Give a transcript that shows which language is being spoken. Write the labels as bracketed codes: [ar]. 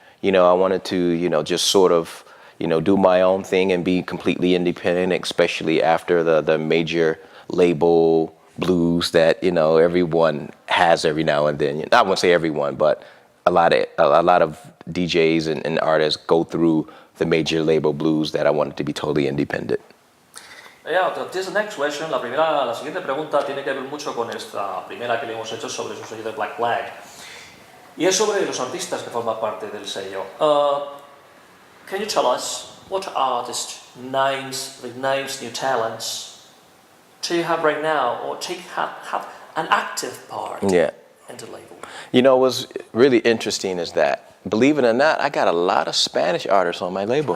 [en] You know, I wanted to, you know, just sort of, you know, do my own thing and be completely independent, especially after the major label blues that, you know, everyone has every now and then. I won't say everyone, but a lot of DJs and artists go through the major label blues that I wanted to be totally independent. Yeah, this next question, [es] la siguiente pregunta tiene que ver mucho con esta primera que le hemos hecho sobre su sello de Black Flag. Y es sobre los artistas que forman parte del sello. [en] Can you tell us what artist names, new talents do you have right now, or have an active part in the label? You know, what's really interesting is that, believe it or not, I got a lot of Spanish artists on my label.